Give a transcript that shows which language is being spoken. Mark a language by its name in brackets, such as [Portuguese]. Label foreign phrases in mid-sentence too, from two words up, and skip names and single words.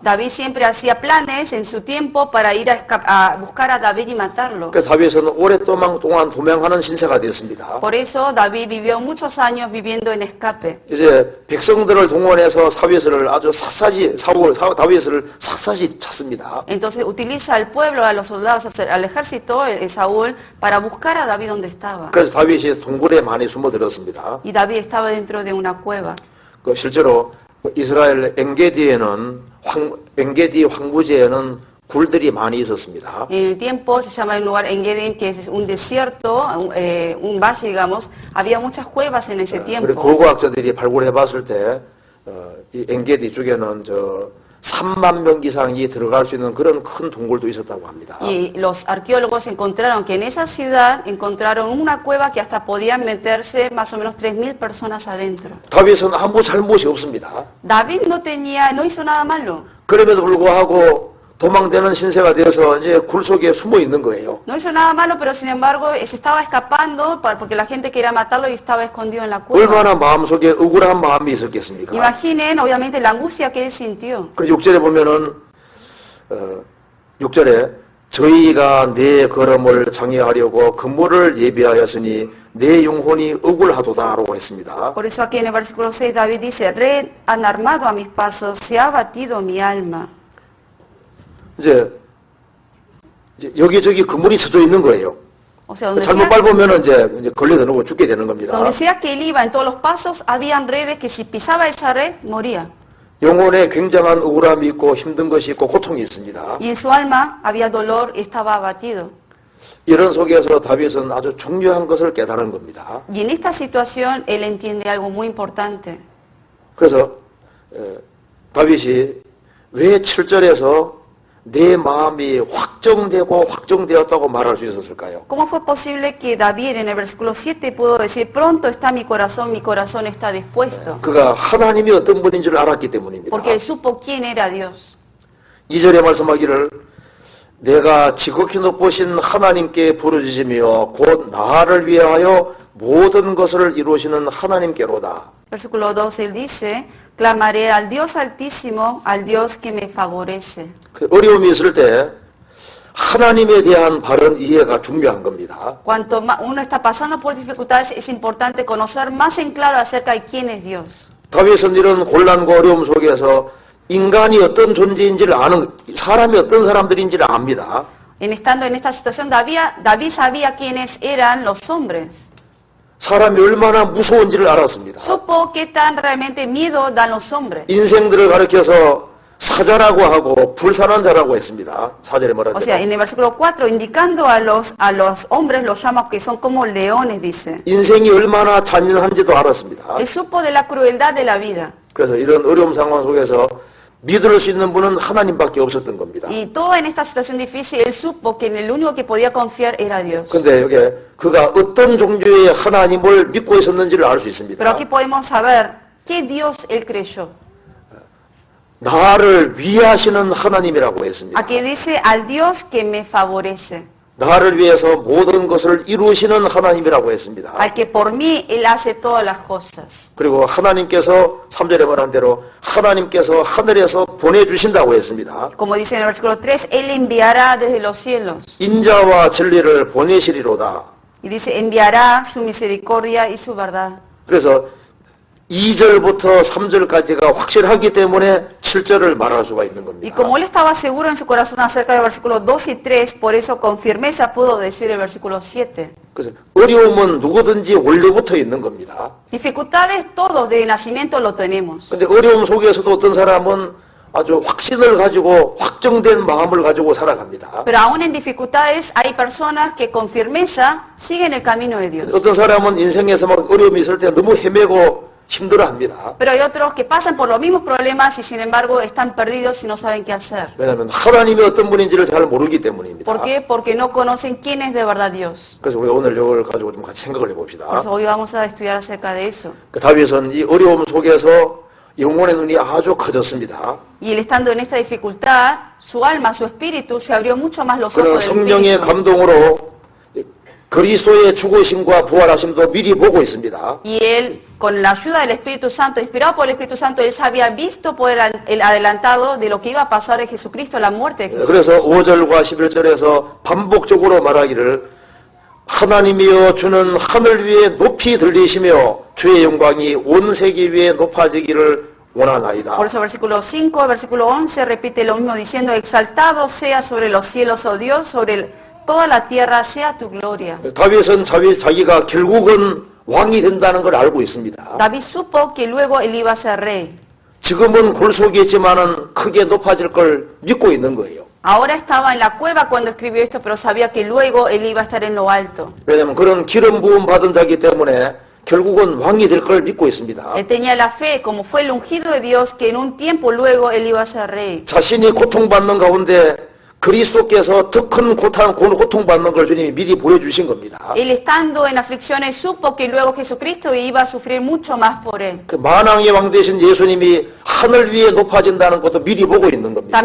[Spanish] David siempre hacía planes en su tiempo para ir a buscar a David y matarlo. [Korean] 그래서 다윗은 오랫동안 도망하는 신세가 되었습니다. [Spanish] Por eso David vivió muchos años viviendo en escape. [Korean] 이제 백성들을 동원해서 다윗을 아주 다윗을 샅샅이 찾습니다. [Spanish] Entonces utiliza al pueblo, a los soldados, al ejército, Saúl, para buscar a David donde estaba. [Korean] 그래서 다윗이 동굴에 많이 숨어들었습니다. [Spanish] Y David estaba dentro de una cueva. [Korean] 실제로 이스라엘 엔게디에는 엔게디 황무지에는 굴들이 많이 있었습니다. [Spanish] En el tiempo se llama un lugar Engedim, que es un desierto, un valle, digamos. Había muchas cuevas en ese [Korean] 그리고 [Spanish] tiempo. [Korean] 고고학자들이 발굴해봤을 때 이 엔게디 쪽에는 3만 명 이상이 들어갈 수 있는 그런 큰 동굴도 있었다고 합니다. [Spanish] Y los arqueólogos encontraron que en esa ciudad encontraron una cueva que hasta podían meterse más o menos 3.000 personas adentro. [Korean] 다윗은 아무 잘못이 없습니다. [Spanish] David no hizo nada malo. [Korean] 그럼에도 불구하고 도망되는 신세가 되어서 이제 굴 속에 숨어 있는 거예요. [Spanish] No hizo nada malo, pero sin embargo se estaba escapando porque la gente quería matarlo y estaba escondido en la cueva. [Korean] 얼마나 마음속에 억울한 마음이 있었겠습니까? [Spanish] Imaginen, obviamente, la angustia que él sintió. [Korean] 그리고 6절에 보면은 6절에 저희가 내 걸음을 장애하려고 그물을 예비하였으니 내 영혼이 억울하도다라고 했습니다. [Spanish] Por eso aquí en el versículo 6 David dice, red han armado a mis pasos, se ha abatido mi alma. [Korean] 이제 여기저기 그물이 쳐져 있는 거예요. [Spanish] O sea, donde [Korean] 잘못 밟으면 이제 걸려들고 죽게 되는 겁니다. [Spanish] sea que él iba en todos los pasos, habían redes que si pisaba esa red, moría. [Korean] 영혼에 굉장한 억울함이 있고 힘든 것이 있고 고통이 있습니다. [Spanish] Y en su alma había dolor y estaba abatido. [Korean] 이런 속에서 다윗은 아주 중요한 것을 깨달은 겁니다. [Spanish] Y en esta situación él entiende algo muy importante. [Korean] 그래서 다윗이 왜 7절에서 내 마음이 확정되었다고 말할 수 있었을까요? [Spanish] ¿Cómo fue posible que David en el versículo 7 pudo decir, pronto está mi corazón está dispuesto? [Korean] 그가 하나님이 어떤 분인 줄 알았기 때문입니다. [Spanish] Porque él supo quién era Dios. [Korean] 2절에 말씀하기를 내가 지극히 높으신 하나님께 부르짖으며 곧 나를 위하여 모든 것을 이루시는 하나님께로다. [Spanish] Versículo 2, él dice, clamaré al Dios altísimo, al Dios que me favorece. [Korean] 그 어려움이 있을 때 하나님에 대한 바른 이해가 중요한 겁니다. [Spanish] Cuanto más uno está pasando por dificultades, es importante conocer más en claro acerca de quién es Dios. [Korean] 다윗은 이런 곤란과 어려움 속에서 인간이 어떤 존재인지를 아는, 사람이 어떤 사람들인지를 압니다. [Spanish] Estando en esta situación, David sabía quiénes eran los hombres. [Korean] 사람이 얼마나 무서운지를 알았습니다. [Spanish] Supo qué tan realmente miedo dan los hombres. [Korean] 인생들을 가리켜서 사자라고 하고 불쌍한 자라고 했습니다. 4절에 말한 [Spanish] O sea, [Korean] 대로. [Spanish] en el versículo 4, indicando a los hombres, los llama que son como leones, dice. [Korean] 인생이 얼마나 잔인한지도 알았습니다. [Spanish] Él supo de la crueldad de la vida. [Korean] 그래서 이런 어려움 상황 속에서 믿을 수 있는 분은 하나님밖에 없었던 겁니다. [Spanish] Y todo en esta situación difícil, él supo que en el único que podía confiar era Dios. [Korean] 근데 여기 그가 어떤 종류의 하나님을 믿고 있었는지를 알 수 있습니다. [Spanish] Pero aquí podemos saber qué Dios él creyó. [Korean] 나를 위하시는 하나님이라고 했습니다. [Spanish] Aquí dice al Dios que me favorece, [Korean] 나를 위해서 모든 것을 이루시는 하나님이라고 했습니다. [Spanish] al que por mí él hace todas las cosas. [Korean] 그리고 하나님께서 3절에 말한 대로 하나님께서 하늘에서 보내주신다고 했습니다. [Spanish] Como dice en el versículo 3, él enviará desde los cielos. [Korean] 인자와 진리를 보내시리로다. [Spanish] Y dice, enviará su misericordia y su verdad. [Korean] 그래서 2절부터 3절까지가 확실하기 때문에 7절을 말할 수가 있는 [Spanish] Y [Korean] 겁니다. [Spanish] como él estaba seguro en su corazón acerca del versículo 2 y 3, por eso con firmeza pudo decir el versículo 7. [Korean] 그래서 어려움은 누구든지 원래부터 있는 겁니다. [Spanish] Dificultades todos de nacimiento lo tenemos. [Korean] 근데 어려움 속에서도 어떤 사람은 아주 확신을 가지고 확정된 마음을 가지고 살아갑니다. [Spanish] Pero aún en dificultades hay personas que con firmeza siguen el camino de Dios. [Korean] 어떤 사람은 인생에서 막 어려움이 있을 때 너무 헤매고 힘들어합니다. [Spanish] Pero hay otros que pasan por los mismos problemas y sin embargo están perdidos y no saben qué hacer. [Korean] 왜냐하면 하나님이 어떤 분인지를 잘 모르기 때문입니다. [Spanish] ¿Por qué? Porque no conocen quién es de verdad Dios. [Korean] 그래서 우리가 오늘 이걸 가지고 좀 같이 생각을 해봅시다. [Spanish] Por eso hoy vamos a estudiar acerca de eso. [Korean] 그 다윗은 이 어려움 속에서 영혼의 눈이 아주 커졌습니다. [Spanish] Y él estando en esta dificultad, su alma, su espíritu se abrió mucho más los [Korean] 그는 [Spanish] ojos del [Korean] 성령의 [Spanish] espíritu. [Korean] 감동으로 그리스도의 죽으심과 부활하심도 미리 보고 있습니다. [Spanish] Y él, con la ayuda del Espíritu Santo, inspirado por el Espíritu Santo, él ya había visto por el adelantado de lo que iba a pasar de Jesucristo, la muerte de Jesús. [Korean] 그래서 5절과 11절에서 반복적으로 말하기를 하나님이여 주는 하늘 위에 높이 들리시며 주의 영광이 온 세계 위에 높아지기를 원하나이다. [Spanish] Por eso versículo 5, versículo 11 repite lo mismo diciendo, exaltado sea sobre los cielos, oh Dios, sobre toda la tierra sea tu gloria. [Korean] 다윗은 자기가 결국은 왕이 된다는 걸 알고 있습니다. [Spanish] David supo que luego él iba a ser rey. [Korean] 지금은 굴속이지만은 크게 높아질 걸 믿고 있는 거예요. [Spanish] Ahora estaba en la cueva cuando escribió esto, pero sabía que luego él iba a estar en lo alto. [Korean] 왜냐하면 그런 기름 부음 받은 자이기 때문에 결국은 왕이 될 걸 믿고 있습니다. [Spanish] Él tenía la fe, como fue el ungido de Dios, que en un tiempo luego él iba a ser rey. [Korean] 자신이 고통받는 가운데 그리스도께서 더 큰 고통받는 걸 주님이 미리 보여주신 겁니다. [Spanish] Él estando en aflicciones supo que luego Jesucristo iba a sufrir mucho más por él. [Korean] 그 만왕의 왕 되신 예수님이 하늘 위에 높아진다는 것도 미리 보고 있는 겁니다.